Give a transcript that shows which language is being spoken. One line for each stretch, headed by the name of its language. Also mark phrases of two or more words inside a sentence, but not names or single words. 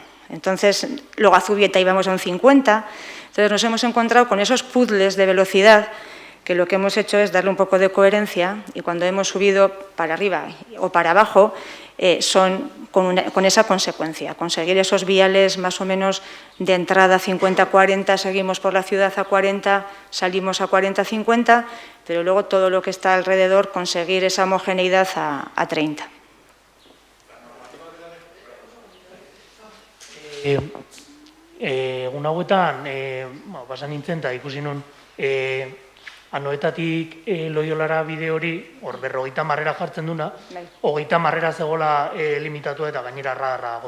Spanish: Entonces, luego a Zubieta íbamos a un 50. Entonces, nos hemos encontrado con esos puzzles de velocidad que lo que hemos hecho es darle un poco de coherencia y cuando hemos subido para arriba o para abajo son con esa consecuencia, conseguir esos viales más o menos de entrada 50-40, seguimos por la ciudad a 40, salimos a 40-50, pero luego todo lo que está alrededor conseguir esa homogeneidad a 30.
Basque: Egun hauetan, basan nintzen eta ikusi nun, Anoetatik Loiolara bide hori, hor 50 jartzen duna, 30 zegoela limitatua eta gainera radarra dago.